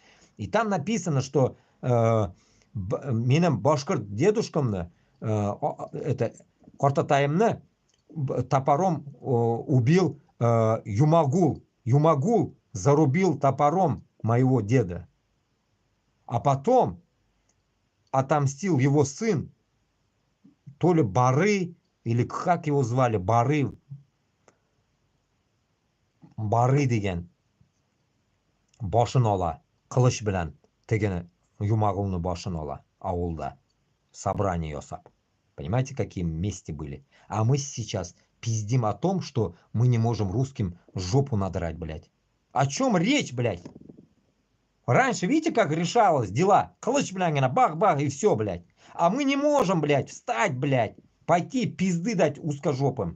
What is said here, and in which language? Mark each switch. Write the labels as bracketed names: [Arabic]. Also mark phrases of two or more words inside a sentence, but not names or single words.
[Russian] И там написано, что [Bashkir] менің башкорт дедушкамны, [Russian] это Кортатаемны топором убил Юмагул. Юмагул зарубил топором моего деда. А потом отомстил его сын, то ли Бары, или как его звали, [Bashkir] Бары деген башын ала, кылыч белән тегене Юмагулны башын ала ауылда. Собрание ясап. [Russian] Понимаете, какие мести были? А мы сейчас пиздим о том, что мы не можем русским жопу надрать, блядь. О чем речь, блядь? Раньше, видите, как решалось дела? Кылыч, блядь, бах-бах и все, блядь. А мы не можем, блядь, встать, блядь, пойти пизды дать узкожопым.